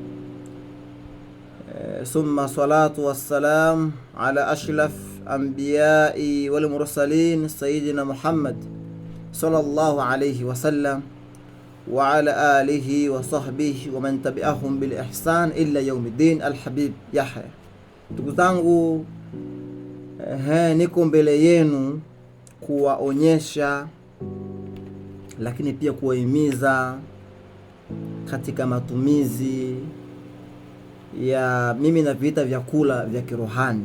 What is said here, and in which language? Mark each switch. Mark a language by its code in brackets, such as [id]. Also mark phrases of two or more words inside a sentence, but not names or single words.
[ar] ثم الصلاة والسلام على أشرف الأنبياء والمرسلين سيدنا محمد صلى الله عليه وسلم وعلى آله وصحبه ومن تبعهم بإحسان إلى يوم الدين. Alhabib Yahya. [sw] Ndugu zangu, niko mbele yenu kuwaonyesha lakini pia kuwahimiza katika matumizi ya mimi na vita vyakula vya kirohani.